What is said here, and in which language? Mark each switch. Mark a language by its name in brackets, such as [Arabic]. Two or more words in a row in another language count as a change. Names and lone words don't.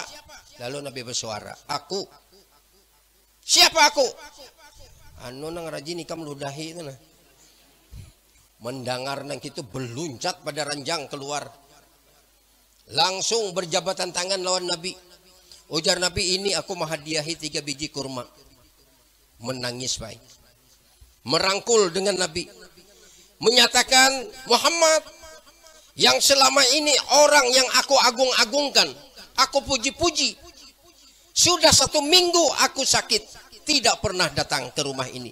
[Indonesian] Lalu Nabi bersuara, aku. Siapa aku? [Banjar] Anu nang rajin ikam ludahi itu nah. Mendengar nang itu beluncat pada ranjang keluar. Langsung berjabatan tangan lawan Nabi. Ujar Nabi, ini aku menghadiahi 3 biji kurma. [Indonesian] Menangis baik. Merangkul dengan Nabi. Menyatakan, Muhammad yang selama ini orang yang aku agung-agungkan, aku puji-puji. Sudah 1 minggu aku sakit, tidak pernah datang ke rumah ini.